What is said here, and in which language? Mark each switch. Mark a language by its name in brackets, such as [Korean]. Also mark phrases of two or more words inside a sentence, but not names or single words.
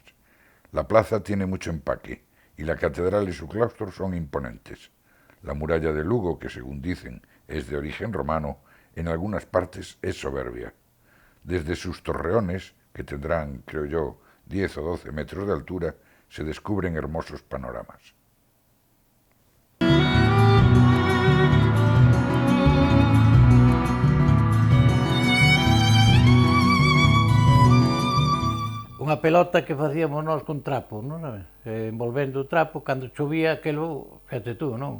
[Spanish] La plaza tiene mucho empaque, y la catedral y su claustro son imponentes. La muralla de Lugo, que según dicen es de origen romano, en algunas partes es soberbia. Desde sus torreones, que tendrán, creo yo, 10 o 12 metros de altura, se descubren hermosos panoramas. [Galician] Unha pelota que facíamos nós con trapo, non sabes? Envolvendo o trapo, cando chovía, aquilo, [Spanish] fíjate tú, [Galician] non?